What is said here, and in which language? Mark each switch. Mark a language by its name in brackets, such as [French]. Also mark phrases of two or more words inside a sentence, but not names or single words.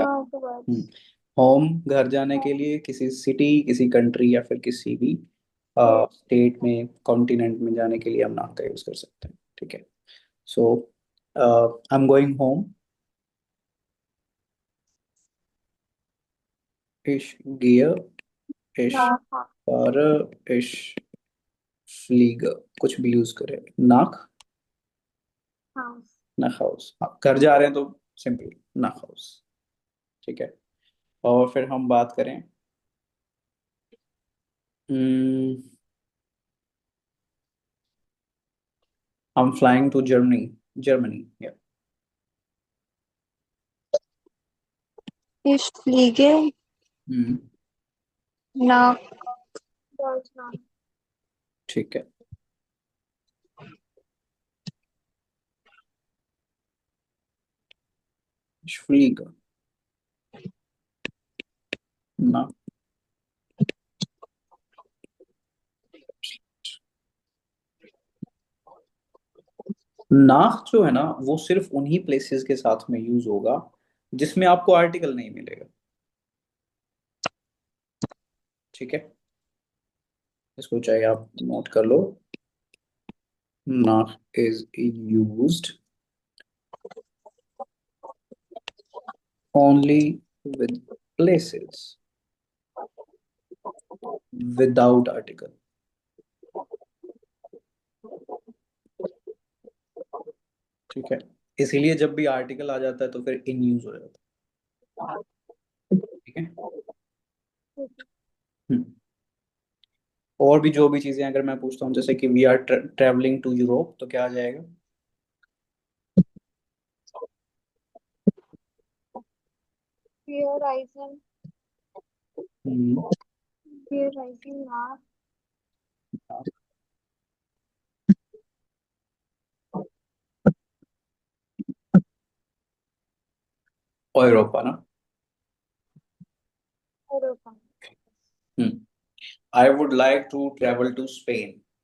[English] towards [Hindi] होम घर जाने के लिए, किसी सिटी, किसी कंट्री या फिर किसी भी स्टेट में, कॉन्टिनेंट में जाने के लिए हम नाक का यूज कर सकते हैं। ठीक है। [English] So I am going home. [German] Ich gehe, ich nach fahre, ich fliege, [Hindi] कुछ भी यूज करें। नाक, [German] Haus. nach Haus. [Hindi] घर जा रहे हैं तो सिंपली [German] nach Haus. [Hindi] ठीक है। और फिर हम बात करें, [English] I'm flying to Germany, yeah. [German] Ich fliege हम्म, nach Deutschland. [Hindi] ठीक है। [German] Ich fliege nach, [Hindi] नाक जो है ना वो सिर्फ उन्हीं प्लेसेस के साथ में यूज होगा जिसमें आपको आर्टिकल नहीं मिलेगा। ठीक है, इसको चाहे आप नोट कर लो। [English] नाक is used only with places without article। [Hindi] ठीक है, इसीलिए जब भी आर्टिकल आ जाता है तो फिर इन यूज हो जाता है। ठीक है। हम्म। और भी जो भी चीजें अगर मैं पूछता हूँ, जैसे कि [English] we are traveling to Europe, [Hindi] तो क्या आ जाएगा? [German] Wir reisen, हम्म, wir reisen nach [Hindi] यूरोपा ना। [German] Europa. [English] I would like to travel to Spain.